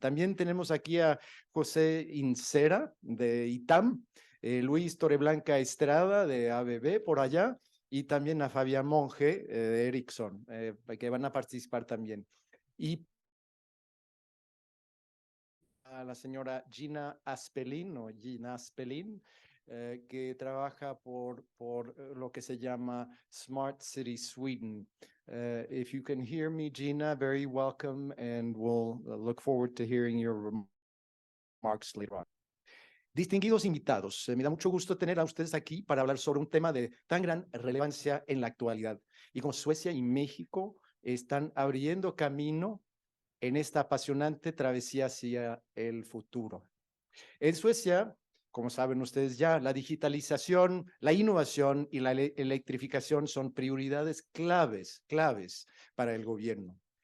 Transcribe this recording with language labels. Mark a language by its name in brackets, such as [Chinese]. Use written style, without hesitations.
[Spanish] También tenemos aquí a José Incera de ITAM, Luis Torreblanca Estrada de ABB por allá, y también a Fabián Monge de Ericsson, que van a participar también. Y a la señora Gina Aspelin, o Gina Aspelin, que trabaja por lo que se llama Smart City Sweden. [English] If you can hear me, Gina, very welcome, and we'll look forward to hearing your remarks later on. [Spanish] Distinguidos invitados, me da mucho gusto tener a ustedes aquí para hablar sobre un tema de tan gran relevancia en la actualidad. Y como Suecia y México están abriendo camino en esta apasionante travesía hacia el futuro. En Suecia, como saben ustedes ya, la digitalización, la innovación y la electrificación son prioridades claves para el gobierno.